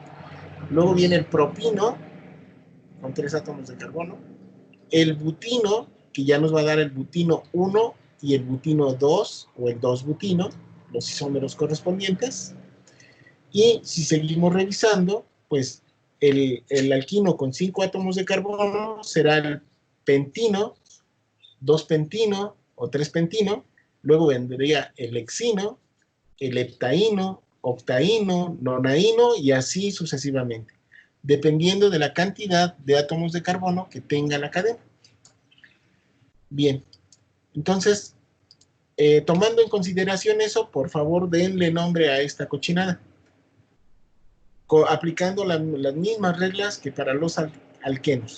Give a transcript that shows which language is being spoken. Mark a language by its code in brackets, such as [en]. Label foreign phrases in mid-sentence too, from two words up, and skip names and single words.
[es] Luego viene el propino, con 3 átomos de carbono, el butino, que ya nos va a dar el butino 1 y el butino 2, o el 2-butino, los isómeros correspondientes. Y si seguimos revisando, pues el alquino con 5 átomos de carbono será el pentino, 2-pentino o 3-pentino. Luego vendría el hexino, el heptaíno, octaíno, nonaíno y así sucesivamente, dependiendo de la cantidad de átomos de carbono que tenga la cadena. Bien, entonces, tomando en consideración eso, por favor denle nombre a esta cochinada, aplicando las mismas reglas que para los alquenos.